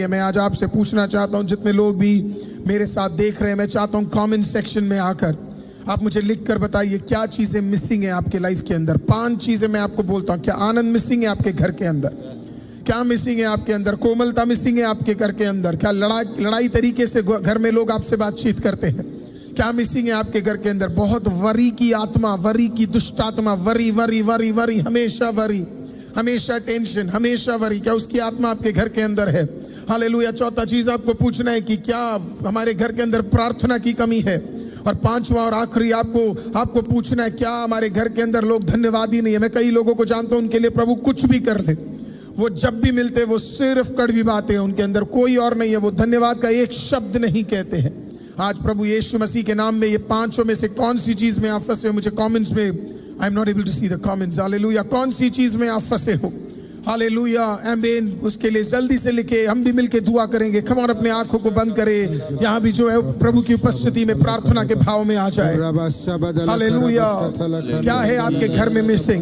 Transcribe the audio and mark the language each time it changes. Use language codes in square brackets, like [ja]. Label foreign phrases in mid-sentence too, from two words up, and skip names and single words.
[hi] मैं आज आपसे पूछना चाहता हूँ, जितने लोग भी मेरे साथ देख रहे हैं, मैं चाहता हूँ [en] comment section [hi] में आकर आप मुझे लिख कर बताइए क्या चीजें मिसिंग है आपके लाइफ के अंदर। 5 चीजें मैं आपको बोलता हूँ। क्या आनंद मिसिंग है आपके घर के अंदर? क्या मिसिंग है आपके अंदर? कोमलता मिसिंग है आपके घर के अंदर? क्या लड़ाई तरीके से घर में लोग आपसे बातचीत करते हैं? क्या मिसिंग है आपके घर के अंदर? बहुत वरी की आत्मा, वरी की दुष्ट आत्मा, वरी वरी वरी वरी, हमेशा वरी, हमेशा टेंशन, हमेशा वरी। क्या उसकी आत्मा आपके घर के अंदर है? हालेलुया। चौथा चीज आपको पूछना है कि क्या हमारे घर के अंदर प्रार्थना की कमी है? और 5वां और आखिरी आपको पूछना है, क्या हमारे घर के अंदर लोग धन्यवादी नहीं है? मैं कई लोगों को जानता हूं, उनके लिए प्रभु कुछ भी कर ले, वो जब भी मिलते वो सिर्फ कड़वी बातें हैं, उनके अंदर कोई और नहीं है, वो धन्यवाद का एक शब्द नहीं कहते हैं। आज प्रभु यीशु मसीह के नाम में ये 5 में से कौन सी चीज में आप फंसे हो? मुझे कमेंट्स में, [en] I am not able to see the comments. [hi] हालेलुया। कौन सी चीज में आप फंसे हो? हालेलुया। आमीन। उसके लिए जल्दी से लिखे, हम भी मिलके दुआ करेंगे। खम और अपने आंखों को बंद करें, यहाँ भी जो है प्रभु की उपस्थिति में प्रार्थना के भाव में आ जाए। हालेलुया। क्या है आपके घर में मिसिंग?